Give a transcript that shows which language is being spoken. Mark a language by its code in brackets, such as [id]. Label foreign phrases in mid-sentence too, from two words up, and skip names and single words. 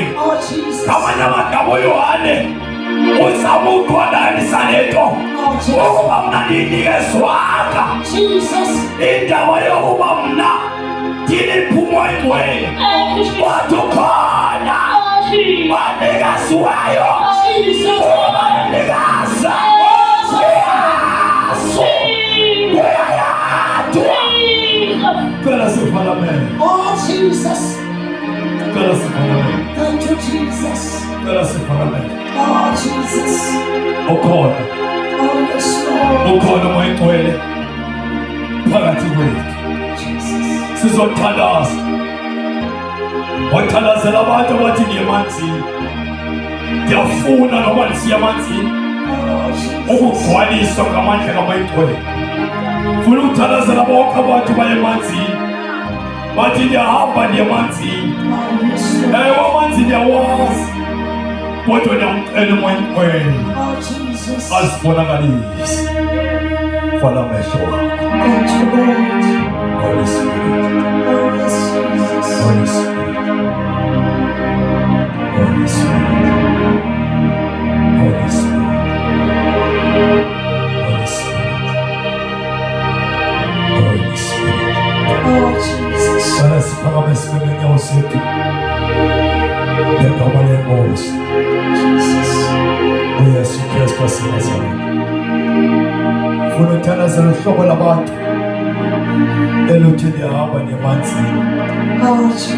[xh] Ngamanye amagama uYohane uzama ukuqondanisa lento ukuba mna ndinikezwanga indaba yokuba mna ndiniphumo oyingcwele, kodwa ukhona wanikazi wayo ubanikaza uyayadwa. Cela sifanamele. Cela sifanamele. [en] Thank you, Jesus. [xh] Cela sifanamele. [en] Jesus. [xh] Ukhona. [en] Yes, Lord. [xh] Ukhona moyingcwele phakathi kwethu. Sizothandaza, wathandazela abantu abathi ndiye emanzini. Ndiyafuna noba ndisiya emanzini ukugcwaliswa ngamandla kaMoyingcwele. Funa ukuthandazela bonke abantu baye emanzini, bathi ndiyahamba ndiye emanzini. Ewe amanzi ndiyawazi, kodwa ndiyamcela uMoyingcwele azibonakalise. Vala amehlo wakho. [en] Holy Spirit. Holy Spirit. Holy Spirit. Holy Spirit. Holy Spirit. Holy Spirit. [xh] Sana siphakame sibeke inyawo zethu ngegama leNkosi uYesu Kristu waseNazaretha. Funa ukuthandazela uhlobo labantu eluthi ndiyahamba ngemanzini.